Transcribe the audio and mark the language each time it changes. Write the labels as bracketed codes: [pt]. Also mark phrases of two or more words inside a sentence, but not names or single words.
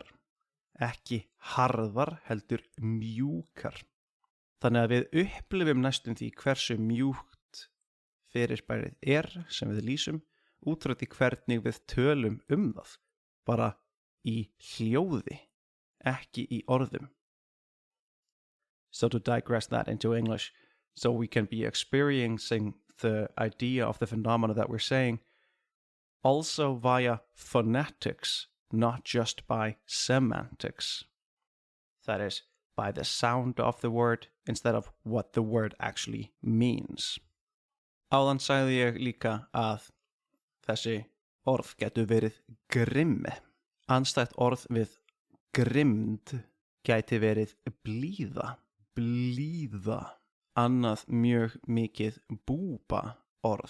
[is] Ekki harðar, heldur mjúkar. Þannig að við upplifum næstum því hversu mjúkt fyrirbærið er sem við lýsum út frá því hvernig við tölum það. Bara í hljóði, ekki í orðum. [en] So to digress that into English, so we can be experiencing the idea of the phenomena that we're saying also via phonetics, not just by semantics. That is, by the sound of the word instead of what the word actually means. [is] Áðan sagði ég líka að þessi orð getur verið grimmi. Andstætt orð við grimmd gæti verið blíða. Blíða. Annað mjög mikið búba orð.